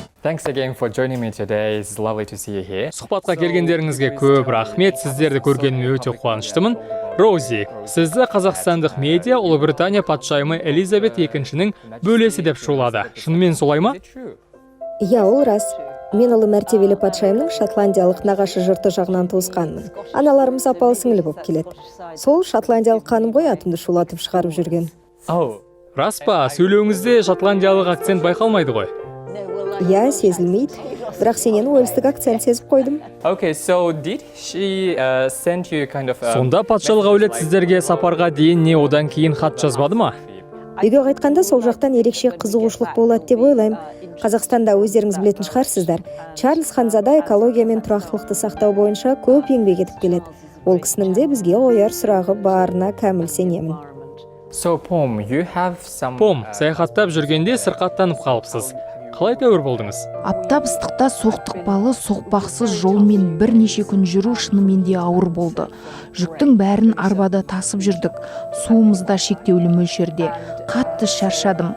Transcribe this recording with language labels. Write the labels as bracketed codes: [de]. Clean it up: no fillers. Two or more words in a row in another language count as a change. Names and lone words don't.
[en] Thanks again for joining me today. It's lovely to see you here. [kk] Сұхбатқа келгендеріңізге көп рахмет. Сіздерді көргеніме өте қуаныштымын. Роузи, сізді қазақстандық медиа Ұлыбритания патшайымы Элизабет II-нің бөлесі деп шулады. Шынымен солай ма? Иә, ол рас. Мен ұлы мәртебелі патшайымның шотландиялық нағашы жұрты жағынан туысқанмын. Аналарымыз апалы сіңлі болып келеді. Сол шотландиялық ханым ғой атымды шулатып шығарып жүрген. Рас па, сөйлеуіңізде шотландиялық акцент байқалмайды ғой? Иә, сезілмейді. Бірақ сенен уэльстік акцент сезіп қойдым. [en] Okay, so did she send you kind of [kk] Сонда патшалық әулет сіздерге сапарға дейін не одан кейін хат жазбады ма? Үйге қайтқанда сол жақтан ерекше қызығушылық болады деп ойлаймын. Қазақстанда өздеріңіз білетін шығарсыздар. Чарльз Ханзада экология мен тұрақтылықты сақтау бойынша көп еңбек етіп келеді. Ол кісінің де бізге қояр сұрағы барына кәміл сенемін. [en] So Pom, you have some [kk] Пом, саяхаттап жүргенде сырқаттанып қалыпсыз. Қалай тәуір болдыңыз? Аптап ыстықта соқтықпалы, соқпақсыз жолмен бірнеше күн жүру шынымен де ауыр болды. Жүктің бәрін арбада тасып жүрдік. Суымызда шектеулі мөлшерде. Қатты шаршадым.